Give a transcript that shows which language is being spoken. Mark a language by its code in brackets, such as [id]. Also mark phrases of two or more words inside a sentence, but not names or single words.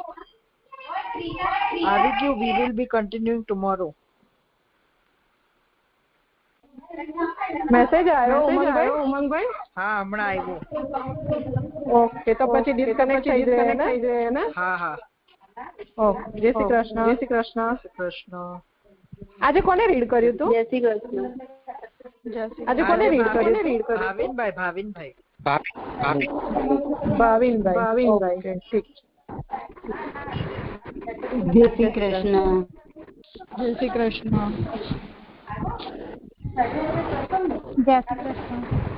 [gu] આવી ગયું. [en] We will be continuing tomorrow. [gu] મેસેજ આવ્યો ઉમંગભાઈ? હા, હમણાં આવ્યો. ઓકે, તો પછી ડિસ્કનેક્ટ થઈ જાય ને? હા હા. ઓકે, જય શ્રી કૃષ્ણ। જય શ્રી કૃષ્ણ। કૃષ્ણ। આજે કોને રીડ કર્યું તું? જય શ્રી કૃષ્ણ। આજે કોને રીડ કર્યું? ભાવિનભાઈ। ભાવિનભાઈ, ઠીક। જય શ્રી કૃષ્ણ। [hi] जय श्री कृष्ण। जय श्री कृष्ण।